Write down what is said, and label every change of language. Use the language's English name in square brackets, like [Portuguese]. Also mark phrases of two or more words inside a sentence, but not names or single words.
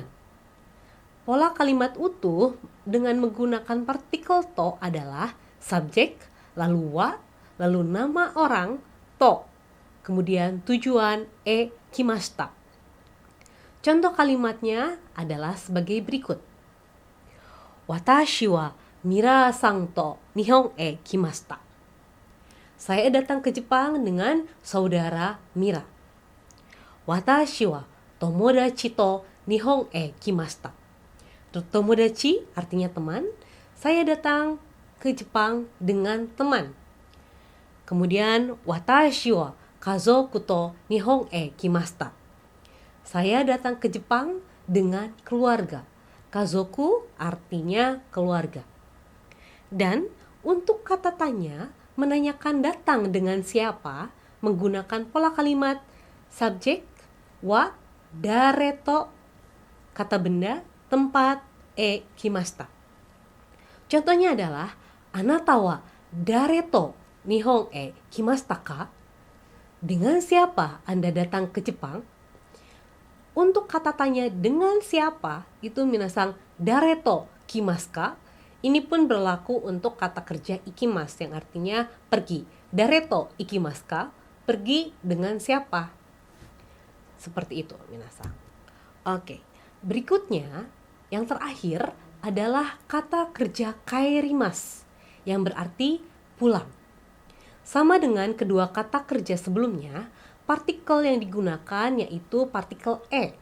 [Indonesian] Pola kalimat utuh dengan menggunakan partikel to adalah subjek, lalu wa, lalu nama orang, to, kemudian tujuan, kimashita. Contoh kalimatnya adalah sebagai berikut. [Japanese] 私はミラさんと日本へ来ました. [Indonesian] Saya datang ke Jepang dengan saudara Mira. [Japanese] 私は友達と日本へ来ました. [Indonesian] Tomodachi artinya teman. Saya datang ke Jepang dengan teman. Kemudian [Japanese] 私は家族と日本へ来ました. [Indonesian] Saya datang ke Jepang dengan keluarga. Kazoku artinya keluarga. Dan untuk kata tanya menanyakan datang dengan siapa menggunakan pola kalimat subjek [Japanese] は誰と, [Indonesian] kata benda, tempat, [Japanese] へ来ました. [Indonesian] Contohnya adalah [Japanese] あなたは誰と日本へ来ましたか? [Indonesian] Dengan siapa Anda datang ke Jepang? Untuk kata tanya dengan siapa itu minasang [Japanese] 誰と来ますか? [Indonesian] Ini pun berlaku untuk kata kerja ikimas yang artinya pergi. [Japanese] 誰と行きますか? [Indonesian] Pergi dengan siapa? Seperti itu minasang. Oke, berikutnya yang terakhir adalah kata kerja kaerimasu yang berarti pulang. Sama dengan kedua kata kerja sebelumnya, partikel yang digunakan yaitu partikel e.